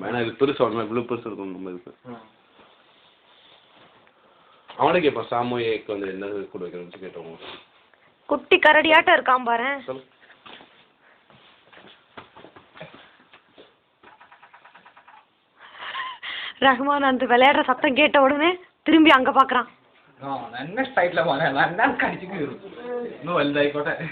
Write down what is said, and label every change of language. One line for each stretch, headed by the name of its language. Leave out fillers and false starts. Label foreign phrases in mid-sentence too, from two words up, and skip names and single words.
Tamil: ஏன்னா இது பெருசாக வரணும் இவ்வளோ பெருசு இருக்கணும் நம்ம இதுக்கு. அவனே கேட்பான் சாமோயேக்கு வந்து என்ன கூட வைக்கணும்னு கேட்டவங்க. குட்டி கரடியாட்டம் இருக்கான் பாரு. ரஹ்மான் அந்த விளையாடுற சத்தம் கேட்ட உடனே திரும்பி அங்க பாக்குறான்.
Malayalam: നല്ല സ്റ്റൈലിലെ മോനെ നല്ല കടിച്ചു കീറും ഒന്ന് വലുതായിക്കോട്ടെ